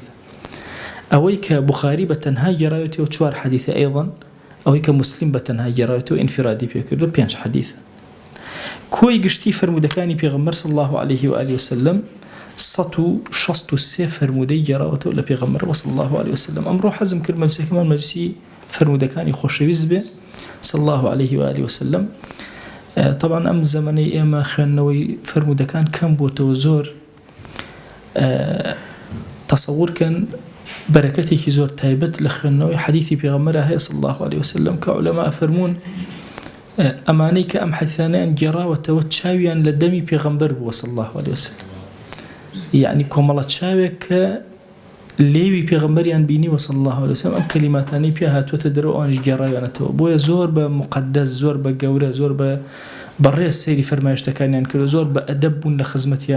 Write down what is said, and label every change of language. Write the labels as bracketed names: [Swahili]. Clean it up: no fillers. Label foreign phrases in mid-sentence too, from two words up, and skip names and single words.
[Central Kurdish] ئەوەی کە بوخاری بە تەنها گێڕاوێتەوە 4 حەدیثە ئەیضاً، ئەوەی کە مسلم بە تەنها گێڕاوێتەوە ئینفرادی پێکردو 5 حەدیث. کۆی گشتی فەرمودەکانی پێغەمبەر [Arabic] صلی الله عليه و آله وسلم [Central Kurdish] 163 فەرمودەی گێڕاوەتەوە لە پێغەمبەر [Arabic] صلی الله عليه وسلم. [Central Kurdish] ئەمڕۆ حەزم کرد مەجلیسەکەمان مەجلیسی فەرمودەکانی خۆشەویست بێ [Arabic] صلی الله عليه و آله وسلم. [Central Kurdish] طبعا ئەم زەمانەی ئێمە خوێندنەوەی فەرمودەکان کەم بووتەوە زۆر تەسەوورکەن بەرەکەتێکی زۆر تایبەت لە خوێندنەوەی حەدیثی پێغەمبەر هەیە [Arabic] صلی الله عليه وسلم [Central Kurdish] کە عولەما فەرموون ئەمانەی کە ئەم حەدیثانەیان گێڕاوەتەوە چاویان لە دەمی پێغەمبەر بووە [Arabic] صلی الله عليه وسلم، [Central Kurdish] یعنی کۆمەڵە چاوێک کە لێوی پێغەمبەریان بینیوە [Arabic] صلی الله عليه وسلم [Central Kurdish] ئەم کەلیماتانەی پێ هاتووەتە دەرەوە ئەوانیش گێڕاویانەتەوە، بۆیە زۆر بە مقەدەس زۆر بە گەورە زۆر بەڕێز سەیری فەرمایشتەکانیان کردو، زۆر بە ئەدەب بوون لە خزمەتیان.